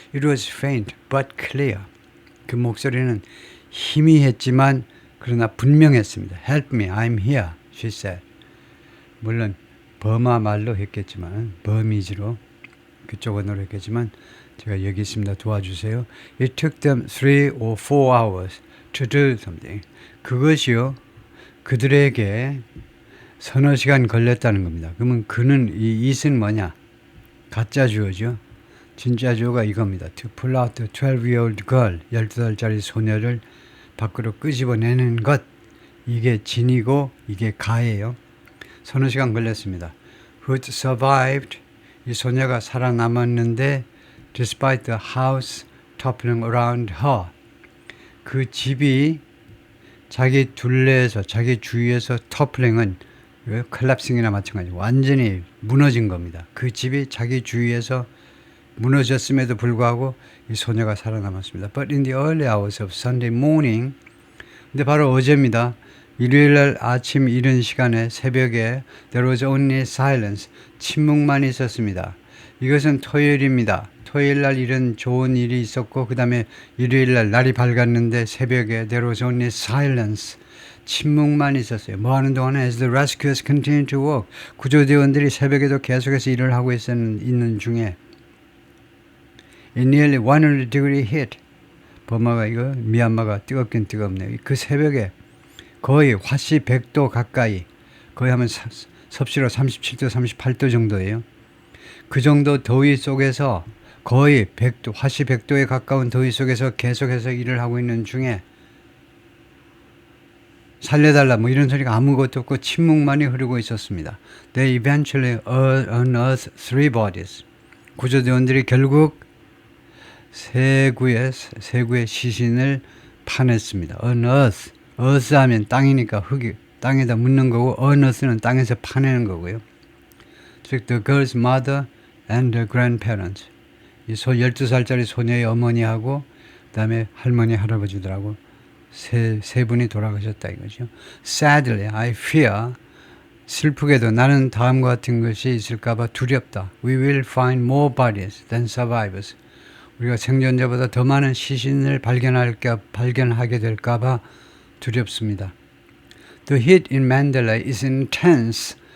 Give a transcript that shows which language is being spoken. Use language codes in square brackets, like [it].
[en] It was faint but clear. [ko] 그 목소리는 희미했지만 그러나 분명했습니다. [en] Help me, I'm here, she said. [ko] 물론 버마 말로 했겠지만, 버미지로 그쪽 언어로 했겠지만 제가 여기 있습니다. 도와주세요. [en] It took them 3 or 4 hours to do something. [ko] 그것이요, 그들에게 서너 시간 걸렸다는 겁니다. 그러면 그는, 이 it은 뭐냐? 가짜 주어죠. 진짜 주어가 이겁니다. [en] To pull out the 12-year-old girl. [ko] 12살짜리 소녀를 밖으로 끄집어내는 것. 이게 진이고 이게 가예요. 서너 시간 걸렸습니다. [en] Who survived. [ko] 이 소녀가 살아남았는데 [en] despite the house toppling around her. [ko] 그 집이 자기 둘레에서, 자기 주위에서 topling은 collapsing이나 마찬가지고 완전히 무너진 겁니다. 그 집이 자기 주위에서 무너졌음에도 불구하고 이 소녀가 살아남았습니다. [en] But in the early hours of Sunday morning, [ko] 근데 바로 어제입니다. 일요일날 아침 이른 시간에, 새벽에 [en] there was only silence, [ko] 침묵만 있었습니다. 이것은 토요일입니다. 토요일날 이런 좋은 일이 있었고 그 다음에 일요일날 날이 밝았는데 새벽에 [en] there was only silence, [ko] 침묵만 있었어요. 뭐 하는 동안에 [en] as the rescuers continued to work, [ko] 구조대원들이 새벽에도 계속해서 일을 하고 있는 중에 [en] in nearly 100 degree heat, [ko] 미얀마가 뜨겁긴 뜨겁네요. 그 새벽에 거의 화씨 100도 가까이, 거의 하면 섭씨로 37도, 38도 정도예요. 그 정도 더위 속에서, 거의 100도, 화씨 100도에 가까운 더위 속에서 계속해서 일을 하고 있는 중에 살려달라 뭐 이런 소리가 아무것도 없고 침묵만이 흐르고 있었습니다. [en] They eventually unearthed 3 bodies. [ko] 구조대원들이 결국 세 구의 시신을 파냈습니다. [en] unearth. [ko] earth 하면 땅이니까 흙이 땅에다 묻는 거고, unearth는 땅에서 파내는 거고요. [en] 즉 the girl's mother and the grandparents. [ko] 이 12살짜리 소녀의 어머니하고 그다음에 할머니, 할아버지들하고 세 분이 돌아가셨다 이거죠. [en] Sadly, I fear. [ko] 슬프게도 나는 다음과 같은 것이 있을까봐 두렵다. [en] We will find more bodies than survivors. [ko] 우리가 생존자보다 더 많은 시신을 발견하게 될까봐 두렵습니다. [en] The heat in Mandalay is intense.